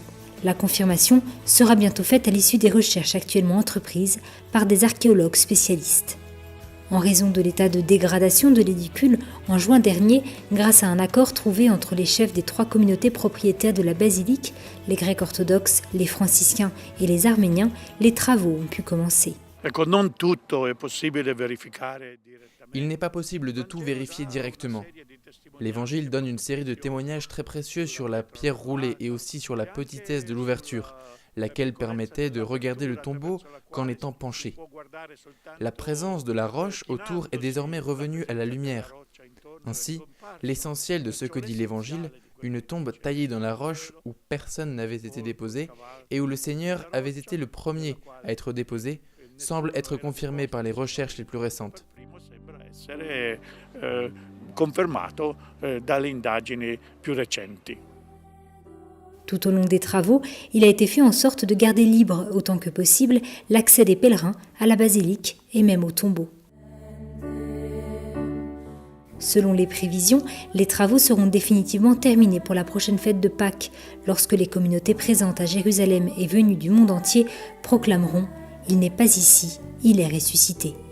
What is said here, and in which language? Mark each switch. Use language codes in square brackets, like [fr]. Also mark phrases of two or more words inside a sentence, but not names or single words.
[fr] La confirmation sera bientôt faite à l'issue des recherches actuellement entreprises par des archéologues spécialistes. En raison de l'état de dégradation de l'édicule, en juin dernier, grâce à un accord trouvé entre les chefs des trois communautés propriétaires de la basilique, les Grecs orthodoxes, les franciscains et les Arméniens, les travaux ont pu commencer. [it] Ecco, non tutto è possibile verificare direttamente. [fr] Il n'est pas possible de tout vérifier directement. L'Évangile donne une série de témoignages très précieux sur la pierre roulée et aussi sur la petitesse de l'ouverture, laquelle permettait de regarder le tombeau qu'en étant penché. La présence de la roche autour est désormais revenue à la lumière. Ainsi, l'essentiel de ce que dit l'Évangile, une tombe taillée dans la roche où personne n'avait été déposé et où le Seigneur avait été le premier à être déposé, semble être confirmé par les recherches les plus récentes. [it] Essere confermato dalle indagini più recenti. [fr] Tout au long des travaux, il a été fait en sorte de garder libre autant que possible l'accès des pèlerins à la basilique et même au tombeau. Selon les prévisions, les travaux seront définitivement terminés pour la prochaine fête de Pâques, lorsque les communautés présentes à Jérusalem et venues du monde entier proclameront « Il n'est pas ici, il est ressuscité ».